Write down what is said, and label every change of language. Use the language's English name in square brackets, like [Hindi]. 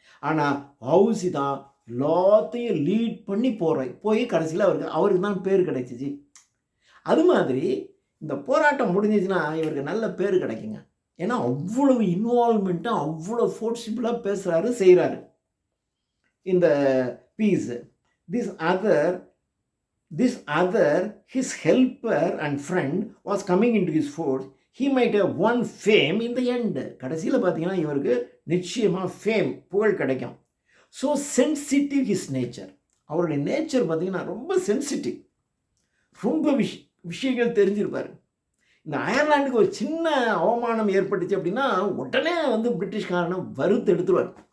[Tamil] ஆனால் வ.உ.சி தான் எல்லாத்தையும் லீட் பண்ணி போய் கடைசியில் அவருக்கு தான் பேர் கிடைச்சிச்சு. அது மாதிரி இந்த போராட்டம் முடிஞ்சிச்சுன்னா இவருக்கு நல்ல பேர் கிடைக்குங்க. ஏன்னா அவ்வளவு இன்வால்மெண்ட்டாக அவ்வளோ ஃபோர்ஸிபிளாக பேசுகிறாரு, செய்கிறாரு. [English] இந்த piece, this other his helper and friend was coming into his force. He might have won fame in the end. [Tamil] கடைசியில் பார்த்தீங்கன்னா இவருக்கு நிச்சயமாக ஃபேம், புகழ் கிடைக்கும். [English] So sensitive his nature. [Tamil] அவருடைய நேச்சர் பார்த்தீங்கன்னா ரொம்ப சென்சிட்டிவ், ரொம்ப விஷயங்கள் தெரிஞ்சிருப்பார். இந்த அயர்லாண்டுக்கு ஒரு சின்ன அவமானம் ஏற்பட்டுச்சு அப்படின்னா உடனே பிரிட்டிஷ்காரனை வறுத்து எடுத்துருவார்.